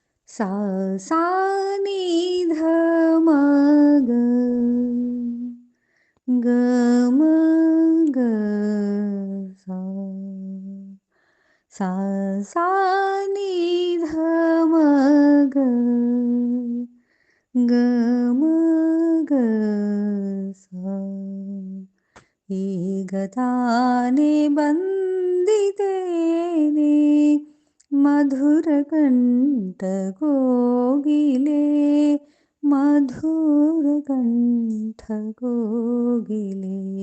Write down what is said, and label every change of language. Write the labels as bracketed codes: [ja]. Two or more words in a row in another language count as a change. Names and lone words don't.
[hi] सा सा नि ध म ग ग म ग सा सा सा नि ध म ग ग म ग सा [kn] ಈಗ ತಾನೇ ಬಂದಿದ್ದೇನೆ ಮಧುರ ಕಂಠ ಕೋಗಿಲೆ ಮಧುರ ಕಂಠ ಕೋಗಿಲೆ